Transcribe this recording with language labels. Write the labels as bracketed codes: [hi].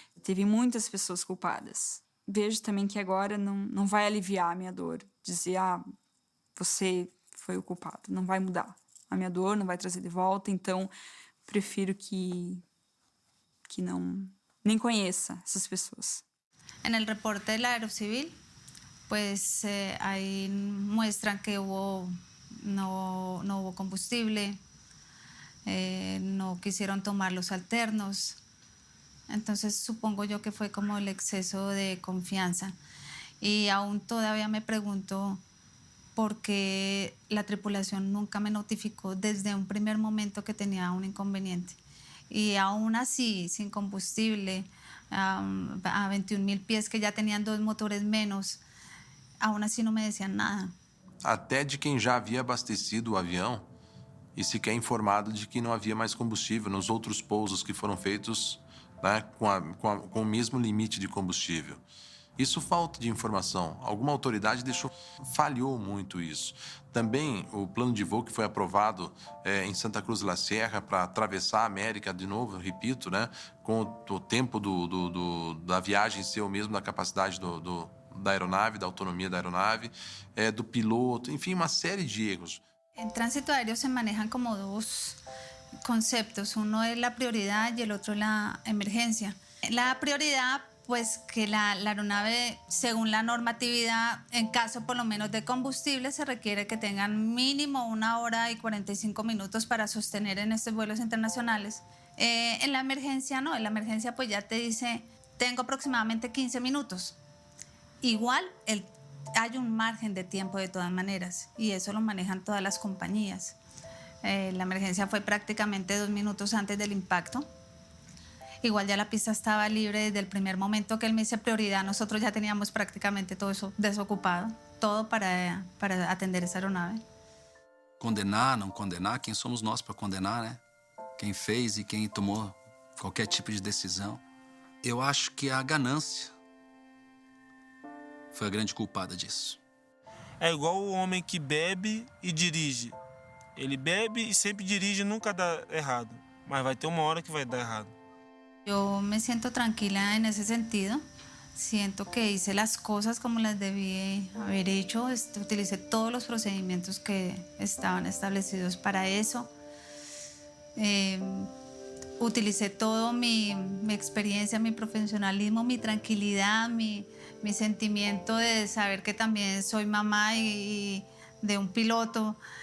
[pt] Teve muitas pessoas culpadas. Vejo também que agora não vai aliviar a minha dor. Dizer, você foi o culpado. Não vai mudar a minha dor, não vai trazer de volta. Então, prefiro que não nem conheça essas pessoas. [es] En el reporte del Aerocivil, pues ahí muestran que no hubo combustible, no quisieron tomar los alternos. Entonces supongo yo que fue como el exceso de confianza. Y aún todavía me pregunto por qué la tripulación nunca me notificó desde un primer momento que tenía un inconveniente. Y aún así, sin combustible, a 21.000 pies, que ya tenían 2 motores menos, aún así no me decían nada. [pt] Até de quem já havia abastecido o avião e sequer informado de que não havia mais combustível nos outros pousos que foram feitos, né, com o mesmo limite de combustível. Isso falta de informação. Alguma autoridade falhou muito isso. Também o plano de voo que foi aprovado em Santa Cruz de la Sierra para atravessar a América de novo, repito, né, com o tempo da viagem ser o mesmo da capacidade da aeronave, da autonomia da aeronave, do piloto, enfim, uma série de erros. [es] En tránsito aéreo se manejan como 2 conceptos. Uno es la prioridad y el otro la emergencia. La prioridad, pues que la aeronave, según la normatividad, en caso por lo menos de combustible, se requiere que tengan mínimo 1 hora y 45 minutos para sostener en estos vuelos internacionales. En la emergencia no, en la emergencia pues ya te dice, tengo aproximadamente 15 minutos. Igual hay un margen de tiempo de todas maneras y eso lo manejan todas las compañías. La emergencia fue prácticamente 2 minutos antes del impacto. Igual ya la pista estaba libre desde el primer momento que él me dice prioridad. Nosotros ya teníamos prácticamente todo eso desocupado, todo para atender esa aeronave. [pt] Condenar, não condenar, quem somos nós para condenar, né? Quem fez e quem tomou qualquer tipo de decisão. Eu acho que a ganância foi a grande culpada disso. É igual o homem que bebe e dirige. Ele bebe e sempre dirige e nunca dá errado. Mas vai ter uma hora que vai dar errado. [es] Yo me siento tranquila en ese sentido. Siento que hice las cosas como las debí haber hecho. Utilicé todos los procedimientos que estaban establecidos para eso. Utilicé todo mi experiencia, mi profesionalismo, mi tranquilidad, mi sentimiento de saber que también soy mamá y de un piloto.